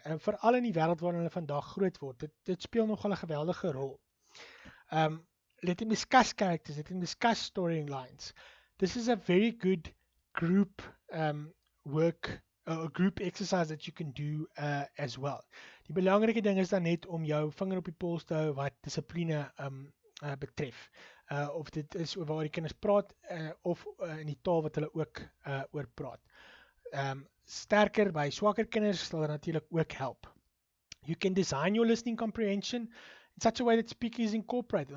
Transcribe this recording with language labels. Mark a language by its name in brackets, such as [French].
[Afrikaans] En veral in die wêreld waarin hulle vandag groot word, dit speel nogal 'n geweldige rol. [English] Let them discuss characters, let them discuss storylines. This is a very good group work, a group exercise that you can do as well. [Afrikaans] Die belangrike ding is dan net om jou vinger op die pols te hou wat dissipline betref. Of dit is oor waar die kinders praat of in die taal wat hulle ook oor praat. Sterker by swakker kinders sal dit natuurlik ook help. [English] You can design your listening comprehension in such a way that speaking is incorporated.